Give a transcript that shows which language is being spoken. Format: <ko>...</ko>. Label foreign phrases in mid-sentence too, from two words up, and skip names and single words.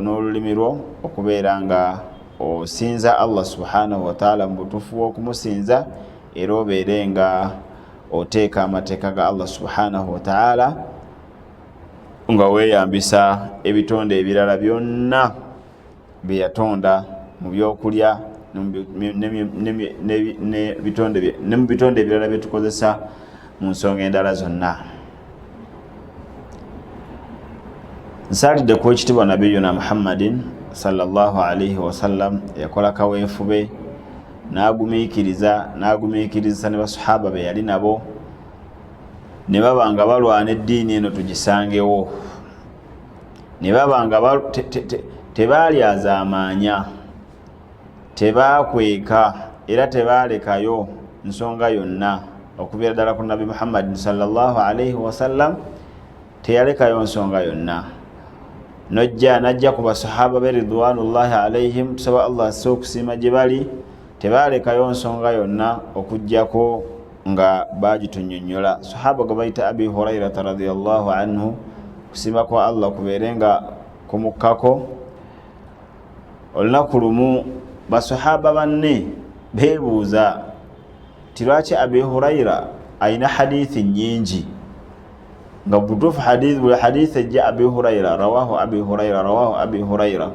<lg>n'olulimi lwo okubeera nga osinza</lg> <ar>الله سبحانه وتعالى</ar> <lg>mu butuufu bw'okumusinza, era obeere nga oteeka amateeka ga Allah subhanahu wa ta'ala nga weeyambisa ebitonde ebirala byonna bye yatonda mu byokulya ne mu bitonde ebirala bye tukozesa mu nsonga endala zonna. Nsaalidde ku ekitibwa</lg> <ar>نبينا محمد صلى الله عليه وسلم,</ar> <lg>yakola kaweefube n'agumiikiriza ne basahaba be yali nabo, ne baba nga balwana eddiini eno tugisangewo, ne baba nga tebaalyazaamaanya, tebaakweka era tebaalekayo nsonga yonna okubeera ddala ku</lg> <ar>النبي محمد صلى الله عليه وسلم</ar> <lg>teyalekayo nsonga yonna. Najja ku basahaba be</lg> <ar>رضوان الله عليهم,</ar> <lg>tusaba Allah asse okusiima gye bali, tebaalekayo nsonga yonna okujjako nga bagitunnyonnyola. Sahaba gwe bayita Abi Hurairata</lg> <ar>رضي الله عنه,</ar> <lg>kusiima kwa Allah kubeere nga kumukkako, olunaku lumu basahaba banne beebuuza ti lwaki Abi Huraira ayina hadithi nnyingi nga butuufu buli hadithi ejja Abi Huraira</lg> <ar>رواه أبي هريرة.</ar>